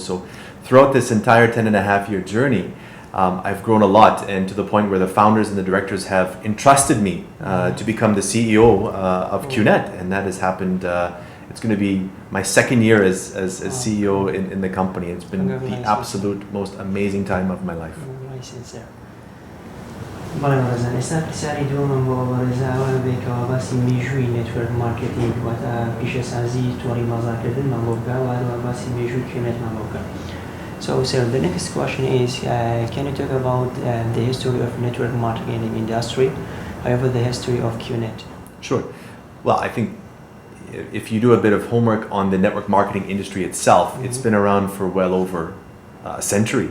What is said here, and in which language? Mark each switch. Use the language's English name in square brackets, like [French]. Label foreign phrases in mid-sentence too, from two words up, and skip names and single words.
[English] So throughout this entire 10.5-year journey, I've grown a lot, and to the point where the founders and the directors have entrusted me to become the CEO of Qnet, and that has happened. It's going to be my second year as CEO in the company. It's been the absolute most amazing time of my life. [Central Kurdish] بەڵێ بەڕێزان ئێستا پرسیاری دووەمم بۆ بەڕێزاوە بێکەوە باسی مێژووی [English] network marketing [Central Kurdish] واتە پیشەسازی تۆڕی مەزاکردنمان بۆ بکە و هەروە باسی مێژووی Qnetمان بۆ بکە. [English] So sir, the next question is, can you talk about the history of network marketing industry, however the history of Qnet? Sure. Well, I think if you do a bit of homework on the network marketing industry itself, it's been around for well over a century.